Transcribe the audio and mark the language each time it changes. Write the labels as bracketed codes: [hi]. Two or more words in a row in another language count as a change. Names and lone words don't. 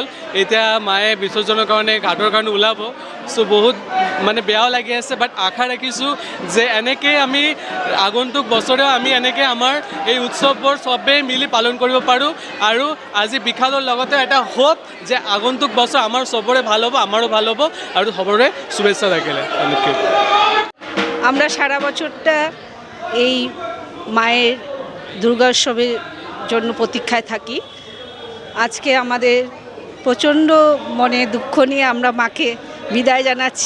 [as] এতিয়া মায়ে বিসৰ্জনৰ কাৰণে ঘাটৰ কাৰণে ওলাব। চ' বহুত মানে বেয়াও লাগি আছে, বাট আশা ৰাখিছোঁ যে এনেকৈ আমি আগন্তুক বছৰেও আমি এনেকৈ আমাৰ এই উৎসৱবোৰ চবেই মিলি পালন কৰিব পাৰোঁ। আৰু আজি বিশালৰ লগতে এটা হোপ যে [bn] আগন্তুক বছর আমার সবরে ভালো হবো, আমারও ভালো হবো, আর সবরে শুভেচ্ছা রাখিলে। আমরা সারা বছরটা এই মায়ের দুর্গা উৎসবের জন্য প্রতীক্ষায় থাকি। আজকে আমাদের প্রচণ্ড মনে দুঃখ নিয়ে আমরা মাকে বিদায় জানাচ্ছি।